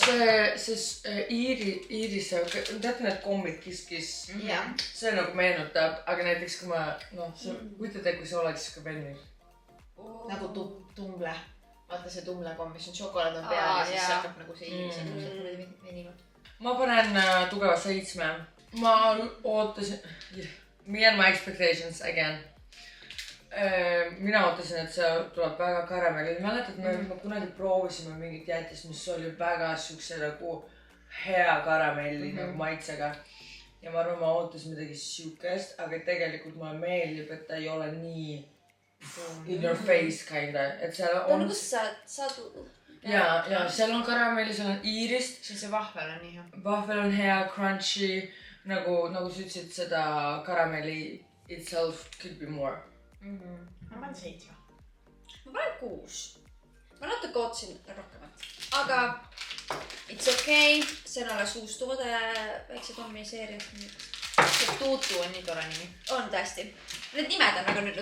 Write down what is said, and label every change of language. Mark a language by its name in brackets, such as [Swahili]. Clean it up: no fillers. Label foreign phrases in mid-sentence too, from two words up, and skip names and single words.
[Estonian] See iirise, tead need kommid kiskis, see nagu meenutab, aga näiteks kui ma, kujutate, kui see oleks siuke venni. Nagu tumble. Vaata see tumlekomm, mis on šokolaad on peal ja siis hakkab nagu see iirise venima. Ma panen tugeva 7. Ma ootasin, [English] me and my expectations again. [Estonian] Mina ootasin, et see tuleb väga karamelli. Mäletad, me kunagi proovisime mingit jäätist, mis oli väga siukse nagu hea karamelli nagu maitsega. Ja ma arvan, ma ootasin midagi siukest, aga tegelikult mulle meeldib, et ta ei ole nii [English] in your face kinda. [Estonian] Et seal on... Kus saad... Ja, seal on karamelli, seal on iirist. See vahvel on nii hea. Vahvel on hea, crunchy, nagu sa ütlesid seda karamelli [English] itself could be more. [Estonian] Ma panen 7. Ma panen 6. Ma natuke ootasin rohkemat. [English] Aga it's okay. [Estonian] See on alles uus toode väikse Tommi seeria. See Tutu on nii tore nimi. On tõesti. Need nimed on väga nüüd.